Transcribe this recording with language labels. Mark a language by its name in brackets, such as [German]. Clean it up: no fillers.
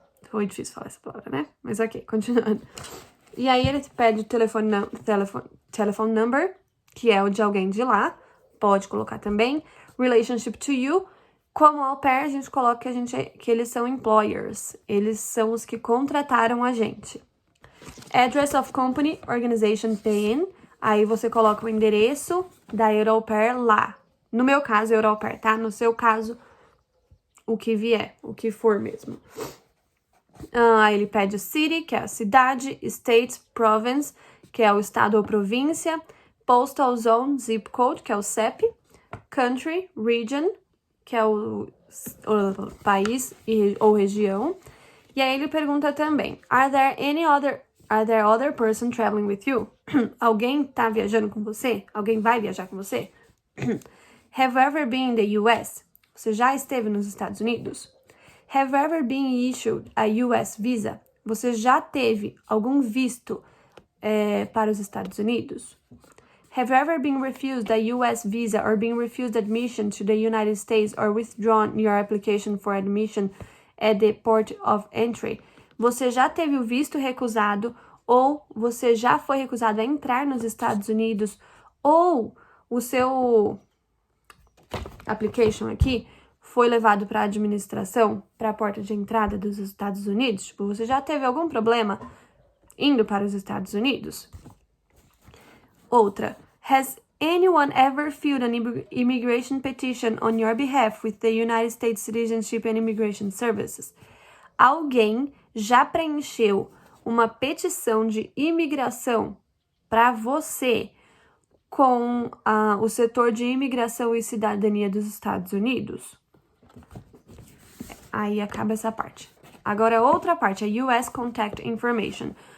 [Portuguese] Foi difícil falar essa palavra, né? Mas ok, continuando. E aí ele pede [English] telephone number, [Portuguese] que é o de alguém de lá. Pode colocar também. [English] Relationship to you. [Portuguese] Como au pair, a gente coloca que eles são employers. Eles são os que contrataram a gente. [English] Address of company, organization paying. [Portuguese] Aí você coloca o endereço da Euro Au Pair lá. No meu caso, Euro Au Pair, tá? No seu caso, o que vier, o que for mesmo. Aí ele pede [English] city, [Portuguese] que é a cidade, [English] state, province, [Portuguese] que é o estado ou província, [English] postal zone, zip code, [Portuguese] que é o CEP, [English] country, region, [Portuguese] que é o país ou região. E aí ele pergunta também, [English] are there other person traveling with you? [Portuguese] Alguém tá viajando com você? Alguém vai viajar com você? [English] Have you ever been in the US? [Portuguese] Você já esteve nos Estados Unidos? [English] Have you ever been issued a US visa? [Portuguese] Você já teve algum visto para os Estados Unidos? [English] Have you ever been refused a US visa or been refused admission to the United States or withdrawn your application for admission at the port of entry? [Portuguese] Você já teve o visto recusado ou você já foi recusado a entrar nos Estados Unidos ou o seu application aqui foi levado para a administração, para a porta de entrada dos Estados Unidos? Tipo, você já teve algum problema indo para os Estados Unidos? Outra. [English] Has anyone ever filled an immigration petition on your behalf with the United States Citizenship and Immigration Services? [Portuguese] Alguém já preencheu uma petição de imigração para você com o setor de imigração e cidadania dos Estados Unidos? Aí acaba essa parte. Agora, outra parte, a [English] US Contact Information.